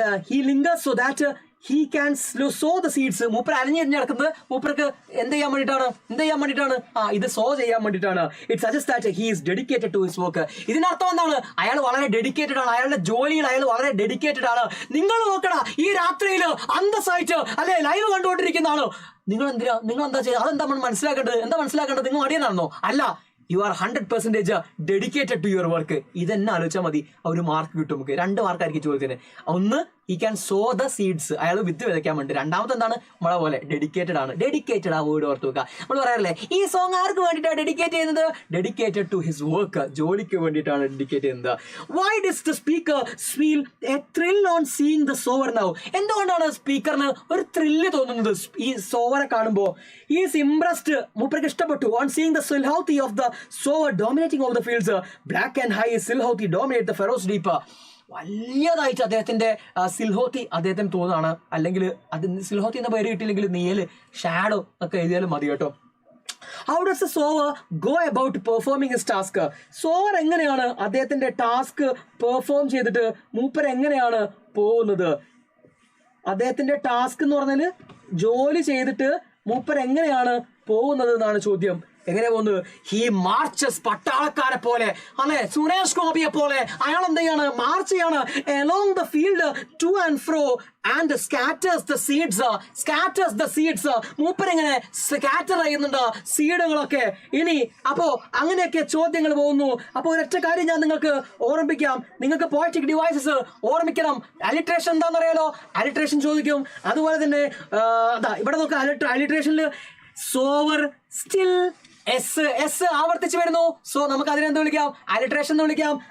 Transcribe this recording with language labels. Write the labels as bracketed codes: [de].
[en] He linger so that he can sow the seeds. [ml] മൂപ്പർ അലഞ്ഞിരിഞ്ഞെടുക്കുന്നത് മൂപ്പർക്ക് എന്ത് ചെയ്യാൻ വേണ്ടിയിട്ടാണ്? ഇത് സോ ചെയ്യാൻ വേണ്ടിയിട്ടാണ്. [en] It suggest that he is dedicated to his work. [ml] ഇതിനർത്ഥം എന്താണ്? അയാൾ വളരെ ഡെഡിക്കേറ്റഡ് ആണ്. അയാളുടെ ജോലിയിൽ അയാൾ വളരെ ഡെഡിക്കേറ്റഡ് ആണ്. നിങ്ങൾ നോക്കടാ, ഈ രാത്രിയിൽ അന്തസ്സായിട്ട് അല്ലെ ലൈവ് കണ്ടുകൊണ്ടിരിക്കുന്നതാണ്. നിങ്ങൾ എന്താ ചെയ്യുക? അതെന്താ മനസ്സിലാക്കേണ്ടത്? നിങ്ങൾ മടിയനാണോ? [en] അല്ല, you are 100% dedicated to your work. [ml] ഇതെന്നെ ആലോചിച്ചാൽ മതി, ഒരു മാർക്ക് കിട്ടും നമുക്ക്. 2 മാർക്കായിരിക്കും ചോദ്യത്തിന്. ഒന്ന്, [en] he can sow the seeds, [ml] അയാൾ വിത്ത് വിതയ്ക്കാൻ വേണ്ടി. രണ്ടാമത്തെ എന്താണ്? നമ്മളെ പോലെ ഡെഡിക്കേറ്റഡ് ആണ്. ഡെഡിക്കേറ്റഡ് ആ വേർഡ് ഓർത്ത് വെക്കുക. നമ്മൾ പറയാറില്ലേ, ഈ സോങ് ആർക്ക് വേണ്ടിയിട്ടാണ് ഡെഡിക്കേറ്റ് ചെയ്യുന്നത്? [en] dedicated to his work, [ml] ജോലിക്ക് വേണ്ടിയിട്ടാണ് ഡെഡിക്കേറ്റ് ചെയ്യുന്നത്. [en] Why does the speaker feel a thrill on seeing the sower now? [ml] എന്തുകൊണ്ടാണ് സ്പീക്കറിന് ഒരു ത്രില്ല് തോന്നുന്നത് ഈ സോവറെ കാണുമ്പോൾ? [en] is impressed, [ml] മൂപ്പർക്ക് ഇഷ്ടപ്പെട്ടു. [en] On seeing the silhouette of the sower dominating over the fields. Black and high Silhouette dominate the Faroes deep. [ml] വലിയതായിട്ട് അദ്ദേഹത്തിന്റെ സിൽഹോത്തി അദ്ദേഹത്തിന് തോന്നുകയാണ്. അല്ലെങ്കിൽ അത് സിൽഹോത്തി എന്ന പേര് കിട്ടിയില്ലെങ്കിൽ നീല്, ഷാഡോ ഒക്കെ എഴുതിയാലും മതി കേട്ടോ. [en] How does the sower go about performing his task? [ml] Sower എങ്ങനെയാണ് അദ്ദേഹത്തിന്റെ ടാസ്ക് പെർഫോം ചെയ്തിട്ട് മൂപ്പർ എങ്ങനെയാണ് പോകുന്നത്? അദ്ദേഹത്തിന്റെ ടാസ്ക് എന്ന് പറഞ്ഞാൽ ജോലി ചെയ്തിട്ട് മൂപ്പർ എങ്ങനെയാണ് പോകുന്നത് എന്നാണ് ചോദ്യം. എങ്ങനെ പോകുന്നത്? [en] he marches, [ml] പട്ടാളക്കാരെ പോലെ അല്ലെ, സുരേഷ് ഗോപിയെ പോലെ അയാൾ എന്ത് ചെയ്യാണ്? മാർച്ച് ചെയ്യാണ് [en] along the field to and fro and scatters the seeds. [ml] മൂപ്പരെങ്ങനെ scatter ചെയ്യുന്നുണ്ട് സീഡുകളൊക്കെ. ഇനി അപ്പോ അങ്ങനെയൊക്കെ ചോദ്യങ്ങൾ പോകുന്നു. അപ്പൊ ഒരൊറ്റ കാര്യം ഞാൻ നിങ്ങൾക്ക് ഓർമ്മിപ്പിക്കാം. നിങ്ങൾക്ക് പോയറ്റിക് ഡിവൈസസ് ഓർമ്മിക്കണം. അലിട്രേഷൻ എന്താണെന്ന് അറിയാലോ? അലിട്രേഷൻ ചോദിക്കും. അതുപോലെ തന്നെ ഇവിടെ നോക്കാം, അലിട്രേഷനിൽ സോവർ, സ്റ്റിൽ, എസ് ആവർത്തിച്ച് വരുന്നു. സോ നമുക്ക് അതിനെന്ത് വിളിക്കാം? അലിട്രേഷൻ എന്ന് വിളിക്കാം.